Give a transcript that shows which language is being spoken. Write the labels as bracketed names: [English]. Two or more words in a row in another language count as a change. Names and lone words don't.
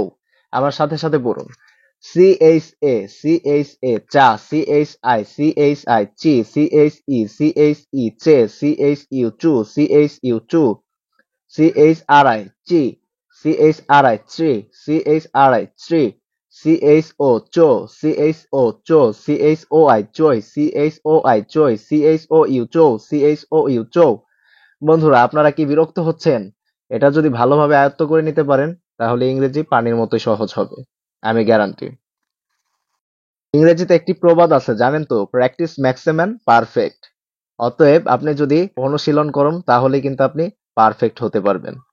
[Bangla] আমার সাথে সাথে পড়ুন। সিএইচ এ চা, সিএইচ আই চি, সিএইচ ই চে, সিএইচ ইউ চু, সিএইচ ইউ চু, [English] CHRI chi, CHRI tree, CHRI tree, CHO cho, CHO cho, CHOI choi, CHOI choi, CHOU cho, CHOU cho। [Bangla] বন্ধুরা, আপনারা কি বিরক্ত হচ্ছেন? এটা যদি ভালোভাবে আয়ত্ত করে নিতে পারেন তাহলে ইংরেজি পানির মতো সহজ হবে, আমি গ্যারান্টি। ইংরেজিতে একটি প্রবাদ আছে জানেন তো, [English] practice makes a man perfect. [Bangla] অতএব আপনি যদি অনুশীলন করেন তাহলে কিন্তু আপনি পারফেক্ট হতে পারবেন।